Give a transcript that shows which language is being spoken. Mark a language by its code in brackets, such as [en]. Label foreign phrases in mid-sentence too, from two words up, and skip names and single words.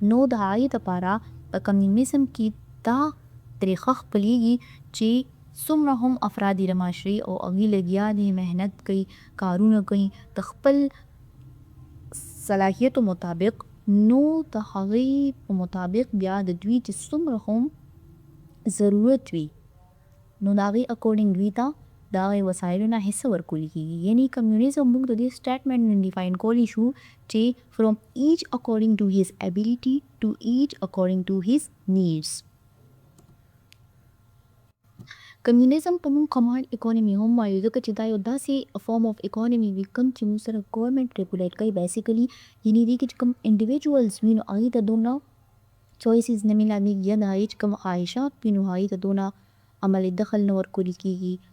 [ps] نو د هغې دپاره په کمیونیزم کې دا طریقه خپلیږي چې څومره هم افراد د معاشرې او هغوی لګیا دي، محنت کوي، کارونه کوي د خپل صلاحیتو مطابق، نو د هغې په مطابق بیا د دوی چې څومره هم ضرورت وي نو د هغې اکورډینګ دوی ته د هغې وسایلو نه حصه ورکول کېږي. [en] یعنی کمیونیزم موږ د دې statement define کولی شو چې from each according to his ability to each according to his needs. [ps] کمیونیزم په موږ [en] command economy [ps] هم وایو، ځکه چې دا یو داسې [en] form of economy [ps] وي کوم چې موږ سره [en] government regulate [ps] کوي بیسیکلي. یعنی دې کې چې کوم انډیویجولز وي نو هغوی ته دونه چویسز نه میلامیږي، یا د هغې چې کوم خواهشات وي نو هغوی ته دونه عملی دخل نه ورکول کېږي.